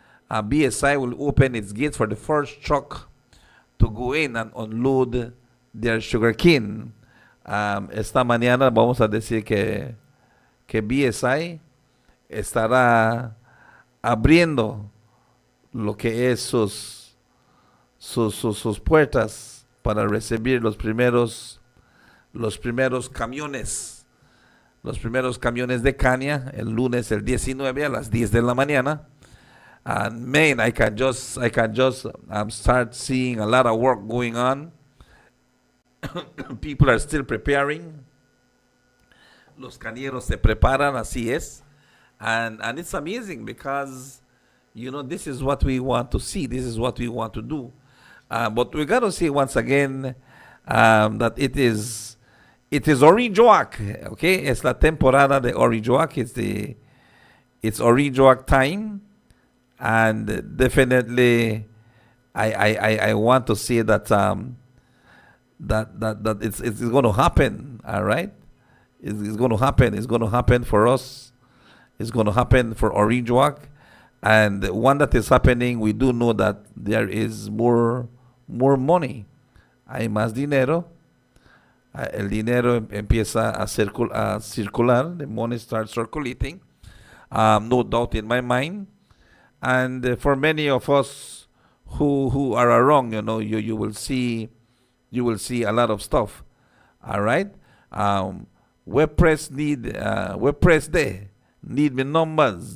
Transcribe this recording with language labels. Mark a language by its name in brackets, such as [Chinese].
[English] BSI will open its gates for the first truck to go in and unload their sugarcane. [Spanish] Esta mañana vamos a decir que BSI estará abriendo lo que es sus puertas para recibir los primeros camiones. Los primeros camiones de caña el lunes, el 19 a las 10 de la mañana. [English] And man, I can just start seeing a lot of work going on. People are still preparing. [Spanish] Los cañeros se preparan, así es. [English] And it's amazing because, you know, this is what we want to see. This is what we want to do. But we got to see once again that it is Orangeoak, okay? [Spanish] Es la temporada de Orangeoak. [English] It's Orangeoak time, and definitely, I want to see that that it's going to happen. All right, it's going to happen. It's going to happen for us. It's going to happen for Orangeoak, and one that is happening, we do know that there is more money. [Spanish] Hay más dinero. El dinero empieza a circular. [English] The money starts circulating. No doubt in my mind. And for many of us who are around, you know, you will see a lot of stuff. All right. Web Press Day. Need me numbers.